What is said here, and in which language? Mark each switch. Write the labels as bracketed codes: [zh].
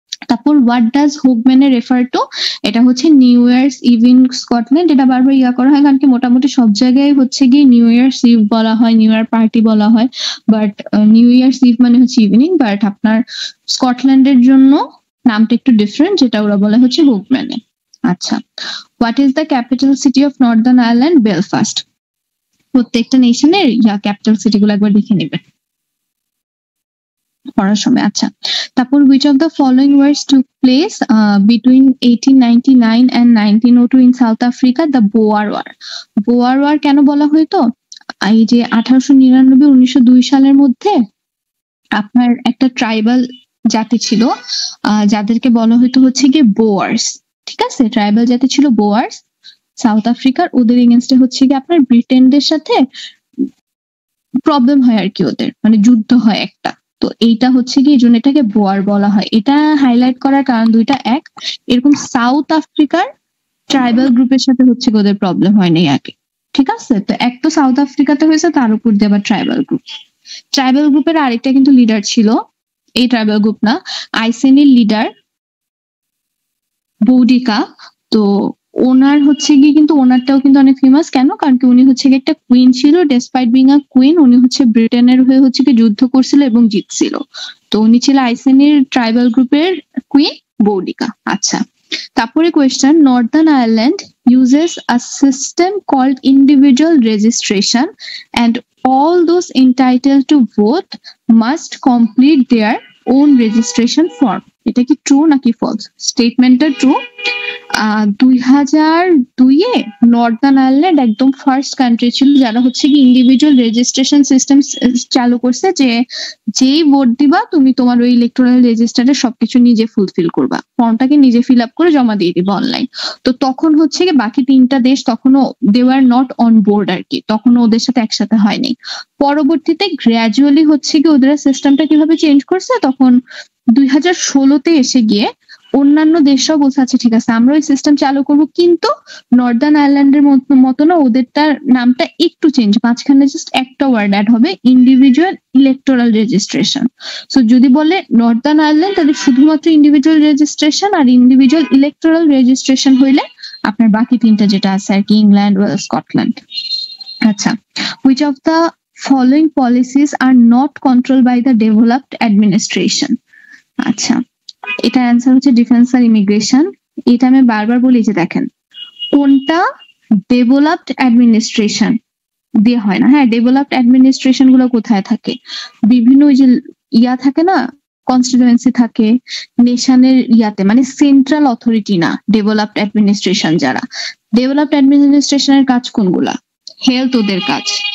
[bn] তারপর [en] what does Hogmanay refer to, [bn] এটা হচ্ছে new years eve in Scotland, এটা বারবার করা হয় কারণ কি মোটামুটি সব জায়গায় হচ্ছে গিয়ে নিউ ইয়ার্স ইভ বলা হয়, নিউ ইয়ার পার্টি বলা হয়, বাট নিউ ইয়ার্স ইভ মানে হচ্ছে ইভিনিং, বাট আপনার স্কটল্যান্ডের জন্য নামটা একটু ডিফারেন্ট, যেটা ওরা বলে হচ্ছে হুগম্যানে। [en] আচ্ছা, what is the capital city of northern Ireland? Belfast. [bn] প্রত্যেকটা নেশনের ক্যাপিটাল সিটি গুলো একবার দেখে নেবেন পড়ার সময়। আচ্ছা, তারপর [en] which of the following wars took place between 1899 and 1902 in South Africa? The Boer War. [bn] Boer War কেন বলা হয়তো, এই যে 1899-1902 সালের মধ্যে আপনার একটা ট্রাইবাল জাতি ছিল যাদেরকে বলা হয়তো হচ্ছে গিয়ে বোয়ার্স, ঠিক আছে, ট্রাইবাল জাতি ছিল বোয়ার্স সাউথ আফ্রিকার, ওদের এগেনস্টে হচ্ছে গিয়ে আপনার ব্রিটেনদের সাথে প্রবলেম হয় আর কি, ওদের মানে যুদ্ধ হয় একটা, তো এইটা হচ্ছে কি এই জন্য এটাকে বোয়ার বলা হয়। এটা হাইলাইট করার কারণ দুইটা, এক এরকম সাউথ আফ্রিকার ট্রাইবাল গ্রুপের সাথে হচ্ছে ওদের প্রবলেম হয় নাই আগে, ঠিক আছে, তো এক তো সাউথ আফ্রিকাতে হয়েছে, তার উপর দিয়ে আবার ট্রাইবাল গ্রুপের আরেকটা কিন্তু লিডার ছিল, এই ট্রাইবাল গ্রুপ না, আইসেনির লিডার বৌডিকা, তো ওনার হচ্ছে গিয়ে কিন্তু ওনারটাও কিন্তু অনেক ফেমাস, কেন কারণ কি উনি হচ্ছে গিয়ে একটা কুইন ছিল, [en] despite being a queen [bn] উনি হচ্ছে ব্রিটেনের হয়ে হচ্ছে কি যুদ্ধ করছিল এবং জিতছিল, তো উনি ছিল আইসেনির ট্রাইবাল গ্রুপের কুইন বৌডিকা। আচ্ছা, তারপরে [en] Question, northern Ireland uses a system called individual registration and all those entitled to vote must complete their own registration form. [bn] এটা কি ট্রু নাকি ফলস? স্টেটমেন্টটা ট্রু। 2002-এ নর্দার্ন আয়ারল্যান্ড একদম ফার্স্ট কান্ট্রি ছিল যারা হচ্ছে কি ইন্ডিভিজুয়াল রেজিস্ট্রেশন সিস্টেম চালু করছে, যে যেই ভোট দিবা তুমি তোমার ওই ইলেকট্রাল রেজিস্টারে সবকিছু নিজে ফুলফিল করবা, ফর্মটাকে নিজে ফিল আপ করে জমা দিয়ে দিবা অনলাইন। তো তখন হচ্ছে কি বাকি তিনটা দেশ তখনও [en] they were not on board [bn] আর কি, তখনও ওদের সাথে একসাথে হয়নি। পরবর্তীতে গ্র্যাজুয়ালি হচ্ছে কি ওদের সিস্টেমটা কিভাবে চেঞ্জ করছে, তখন 2016-তে এসে গিয়ে অন্যান্য দেশরাও বলছে আচ্ছা ঠিক আছে আমরা ওই সিস্টেম চালু করবো, কিন্তু নর্দার্ন আয়ারল্যান্ডের মতো না, ওদেরটার নামটা একটু চেঞ্জ, মাঝখানে জাস্ট একটা ওয়ার্ড অ্যাড হবে, ইন্ডিভিজুয়াল ইলেকটোরাল রেজিস্ট্রেশন। সো যদি বলে নর্দার্ন আয়ারল্যান্ড তাহলে শুধুমাত্র ইন্ডিভিজুয়াল রেজিস্ট্রেশন, আর ইন্ডিভিজুয়াল ইলেকটোরাল রেজিস্ট্রেশন হইলে আপনার বাকি তিনটা যেটা আছে আর কি, ইংল্যান্ড, ওয়েলস, স্কটল্যান্ড। [en] আচ্ছা, which of the following policies are not controlled by the developed administration? [bn] আচ্ছা, এটা অ্যান্সার হচ্ছে ডিফেন্স আর ইমিগ্রেশন। এটা আমি বারবার বলি যে দেখেন কোনটা ডেভেলপড অ্যাডমিনিস্ট্রেশন দিয়ে হয় না। হ্যাঁ, ডেভেলপড অ্যাডমিনিস্ট্রেশন গুলো কোথায় থাকে, বিভিন্ন ওই যে থাকে না, কনস্টিটুয়েন্সি থাকে নেশনের মানে সেন্ট্রাল অথরিটি না, ডেভেলপড অ্যাডমিনিস্ট্রেশন যারা, ডেভেলপড অ্যাডমিনিস্ট্রেশনের কাজ কোনগুলা, হেলথ ওদের কাজ,